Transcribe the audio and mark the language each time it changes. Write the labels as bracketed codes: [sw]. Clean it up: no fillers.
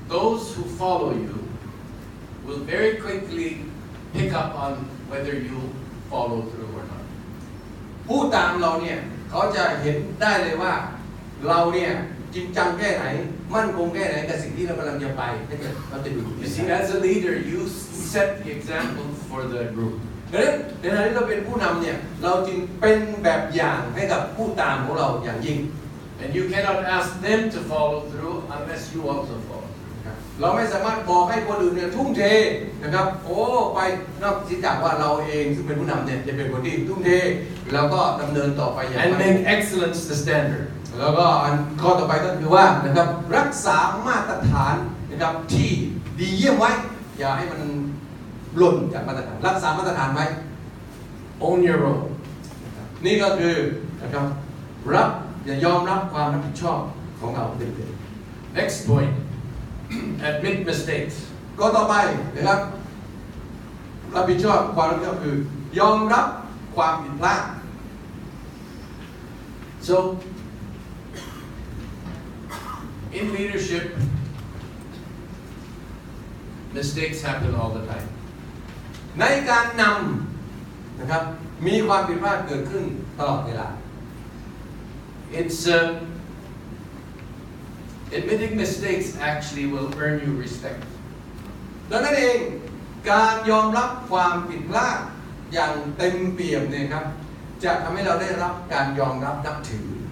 [en] Those who follow you will very quickly pick up on whether you follow through or not. [th] ผู้ตามเราเนี่ยเขาจะเห็นได้เลยว่าเราเนี่ยจริงจังแค่ไหนมั่นคงแค่ไหนกับสิ่งที่เรากำลังจะไปเราจะดู [en] You see, as a leader, you set the example for the group. [th] ดังนั้นในฐานะที่เราเป็นผู้นำเนี่ยเราจึงเป็นแบบอย่างให้กับผู้ตามของเราอย่างยิ่ง [en] And you cannot ask them to follow through unless you also follow through. [th] เราไม่สามารถบอกให้คนอื่นเนี่ยทุ่มเทนะครับโอ้ไปนอกจากว่าเราเองซึ่งเป็นผู้นำเนี่ยจะเป็นคนที่ทุ่มเทแล้วก็ดำเนินต่อไปอย่าง [en] And make excellence the standard. [th] แล้วก็อันข้อต่อไปก็คือว่านะครับรักษามาตรฐานนะครับที่ดีเยี่ยมไว้อย่าให้มันหล่นจากมาตรฐานรักษามาตรฐานไว้ [en] Own your role. [th] นี่ก็คือนะครับอย่ายอมรับความรับผิดชอบของเราเต็ม [en] Next point. Admit mistakes. [th] ๆก็ต่อไปนะครับรับผิดชอบความรับผิดชอบคือยอมรับความผิดพลาด [en] So, in leadership, mistakes happen all the time. [th] ในการนำนะครับมีความผิดพลาดเกิดขึ้นตลอดเวลา [en] It's admitting mistakes actually will earn you respect. [th] ดังนั้นเองการยอมรับความผิดพลาดอย่างเต็มเปี่ยมเนี่ยครับจะทำให้เราได้รับการยอมรับนับถือ